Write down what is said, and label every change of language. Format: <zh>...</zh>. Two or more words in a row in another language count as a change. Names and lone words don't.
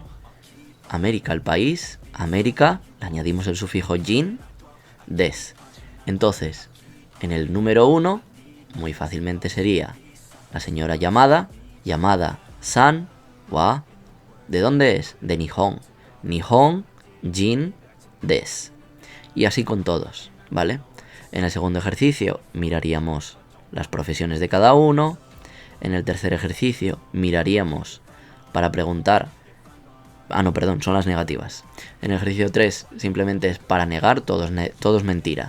<es>América, el país, América, le añadimos el sufijo</es> <ja>人、です.</ja> <es>Entonces, en el número 1, muy fácilmente sería la señora Yamada,</es> <ja>さん、は.</ja> <es>¿De dónde es? De Nihon.</es> <ja>日本、人,</ja> <es>des. Y así con todos, ¿vale? En el segundo ejercicio miraríamos las profesiones de cada uno. En el tercer ejercicio miraríamos para preguntar... son las negativas. En el ejercicio 3 simplemente es para negar, todo es mentira.</es>